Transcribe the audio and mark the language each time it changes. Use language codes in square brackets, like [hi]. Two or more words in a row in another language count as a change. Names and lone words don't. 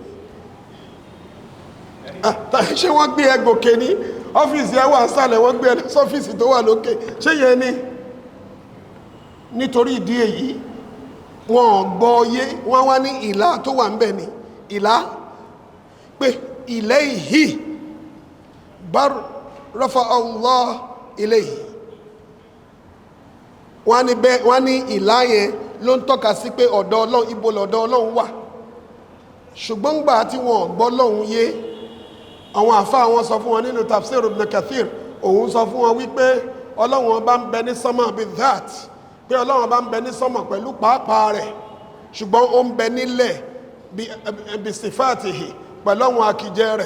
[yo] Ṣé wọ́n gbé ẹ gòkè ní? Ọ́fíìsì ẹ wà sálẹ̀, wọ́n gbé ẹ sọ́fíìsì tó wà lókè, ṣé yẹn ni? Nítorí ìdí èyí, wọ́n gbọ́ yé, wọ́n wá ní ìlà tó wà ń bẹ̀ ní ìlà, pé [ar] إليه بل رفعه الله إليه. [yo] Wọ́n ní ìlà yẹn ló ń tọ́ka sí pé ọ̀dọ̀ Ọlọ́run, ibo lọ́dọ̀ Ọlọ́run wà. Ṣùgbọ́n gbà tí wọ́n gbọ́ lọ́hun yé, àwọn àfáà wọn sọ fún wọn nínú tafsir Ibn Kathir, òun sọ fún wọn wípé Ọlọ́run ọba ń bẹ ní sánmà bí that, pé Ọlọ́run ọba ń bẹ ní sánmà pẹ̀lú pàápàá rẹ̀, ṣùgbọ́n ó ń bẹ nílẹ̀ bí sifatihi, pẹ̀lú àwọn àkìjẹ rẹ̀.